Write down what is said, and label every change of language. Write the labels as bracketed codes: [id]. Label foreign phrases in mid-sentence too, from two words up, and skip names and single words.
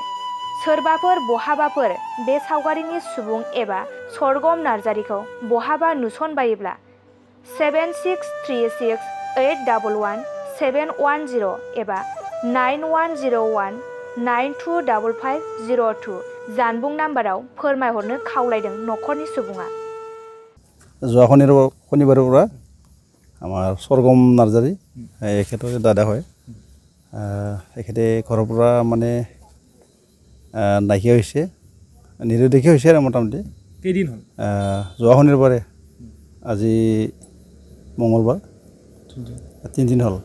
[brx] सोरबाफोर बहाबाफोर बे सावगारिनि सुबुं एबा सरगम नार्जारिखौ बहाबा नुसनबायोब्ला 7636811710 एबा 9101925502 जानबुं नाम्बाराव फोरमायहरनो खावलायदों नखरनि सुबुङा। [as] যোৱা শনিবাৰৰ পৰা আমাৰ सरगम नार्जारी এখেতৰ দাদা হয়। এখেতে ঘৰৰ পৰা মানে নাইকিয়া হৈছে, নিৰুদ্দেশ হৈছে আৰু মোটামুটি কেইদিন হ'ল? যোৱা শনিবাৰে, আজি মঙ্গলবাৰ, 3 দিন হ'ল।